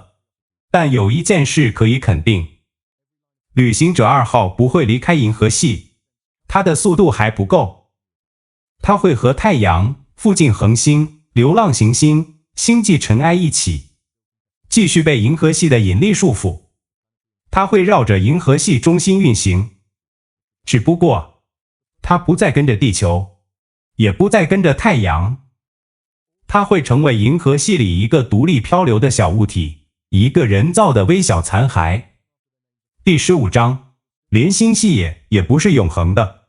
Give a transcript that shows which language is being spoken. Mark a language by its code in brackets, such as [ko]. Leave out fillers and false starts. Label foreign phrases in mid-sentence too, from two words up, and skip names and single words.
[zh] 但有一件事可以肯定，旅行者2號不會離開銀河系，它的速度還不夠。它會和太陽、附近恆星、流浪行星、星際塵埃一起，繼續被銀河系的引力束縛。它會繞着銀河系中心運行，只不過它不再跟着地球，也不再跟着太陽。它會成為銀河系裡一個獨立漂流的小物體，一個人造的微小殘骸。第15章，連星系也不是永恆的。